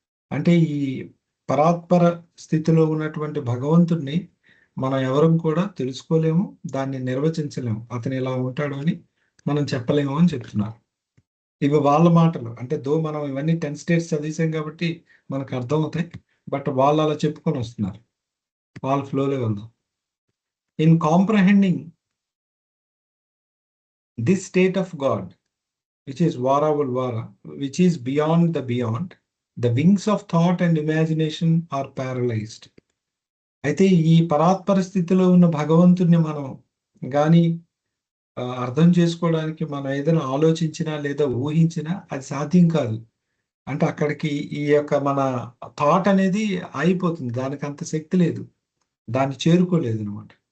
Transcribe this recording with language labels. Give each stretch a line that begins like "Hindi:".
Telugu: అంటే ఈ పరాత్పర స్థితిలో ఉన్నటువంటి భగవంతుడిని మనం ఎవరం కూడా తెలుసుకోలేము, దాన్ని నిర్వచించలేము, అతను ఇలా ఉంటాడు అని మనం చెప్పలేము అని చెప్తున్నారు. ఇవి వాళ్ళ మాటలు. అంటే మనం ఇవన్నీ 10 states చదివాం కాబట్టి మనకు అర్థమవుతాయి, బట్ వాళ్ళు అలా చెప్పుకొని వస్తున్నారు. వాళ్ళ ఫ్లోలో వెళ్దాం.
English: In comprehending this state of God, which is Vara Vulvara, which is beyond the beyond, the wings of thought and imagination are paralyzed.
Telugu: అయితే ఈ పరాత్పర స్థితిలో ఉన్న భగవంతుడిని మనం కానీ అర్థం చేసుకోవడానికి మనం ఏదైనా ఆలోచించినా లేదా ఊహించినా అది సాధ్యం కాదు. అంటే అక్కడికి ఈ యొక్క మన థాట్ అనేది ఆగిపోతుంది, దానికి అంత శక్తి లేదు, దాన్ని చేరుకోలేదు అనమాట.